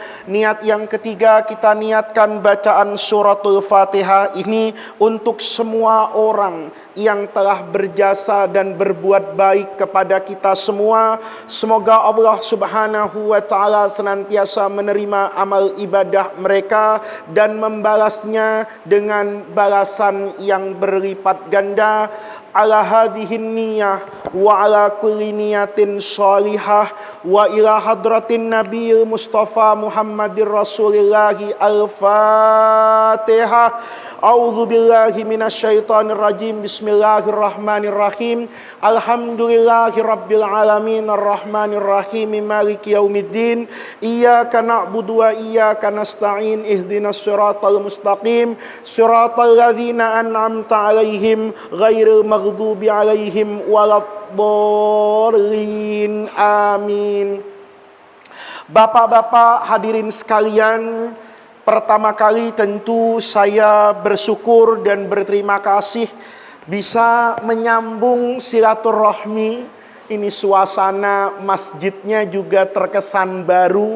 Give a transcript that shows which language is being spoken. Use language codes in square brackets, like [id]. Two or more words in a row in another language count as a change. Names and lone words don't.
[id] Niat yang ketiga, kita niatkan bacaan suratul Fatihah ini untuk semua orang yang telah berjasa dan berbuat baik kepada kita semua. Semoga Allah [ar] سبحانه وتعالى [id] senantiasa menerima amal ibadah mereka dan membalasnya dengan balasan yang berlipat ganda. [ar] على هذه النية وعلى كل نية صالحة وإلى حضرة النبي المصطفى محمد رسول الله الفاتحة. أعوذ بالله من الشيطان الرجيم. بسم الله الرحمن الرحيم. الحمد لله رب العالمين الرحمن الرحيم مالك يوم الدين. إياك نعبد وإياك نستعين. اهدنا الصراط المستقيم. صراط الذين أنعمت عليهم غير المغضوب عليهم ولا الضالين. Amin. [id] Bapak-bapak hadirin sekalian, pertama kali tentu saya bersyukur dan berterima kasih bisa menyambung silaturahmi. Ini suasana masjidnya juga terkesan baru.